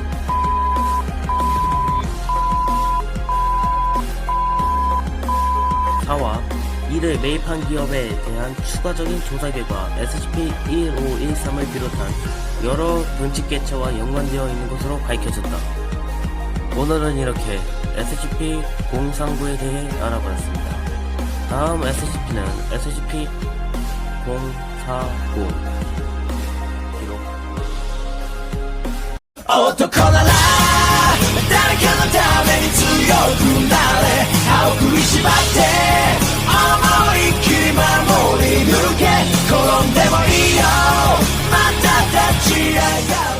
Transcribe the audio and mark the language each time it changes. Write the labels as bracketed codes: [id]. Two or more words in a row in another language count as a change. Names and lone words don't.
[ko] 사와 이를 매입한 기업에 대한 추가적인 조사 결과 SCP-1513을 비롯한 여러 변칙 개체와 연관되어 있는 것으로 밝혀졌다. 오늘은 이렇게 SCP-039에 대해 알아보았습니다. 다음 SCP는 SCP-049. 기록. [ja] 어떡하나 誰かのために強くなれ青く縛って思いっきり守り抜け転んでもいいよまた立ち上がる